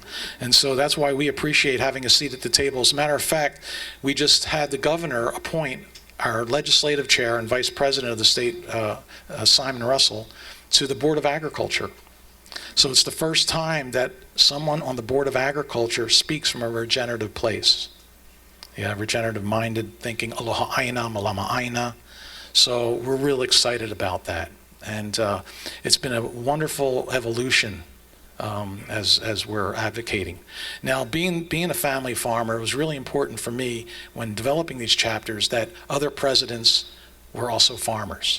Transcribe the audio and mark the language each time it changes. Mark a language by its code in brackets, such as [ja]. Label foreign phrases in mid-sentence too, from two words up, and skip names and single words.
[en] And so that's why we appreciate having a seat at the table. As a matter of fact, we just had the governor appoint our legislative chair and vice president of the state, Simon Russell, to the Board of Agriculture. So it's the first time that someone on the Board of Agriculture speaks from a regenerative place. Yeah, regenerative minded thinking, [haw] aloha aina, malama aina. [en] So we're real excited about that. And it's been a wonderful evolution as we're advocating. Now, being a family farmer, it was really important for me when developing these chapters that other presidents were also farmers.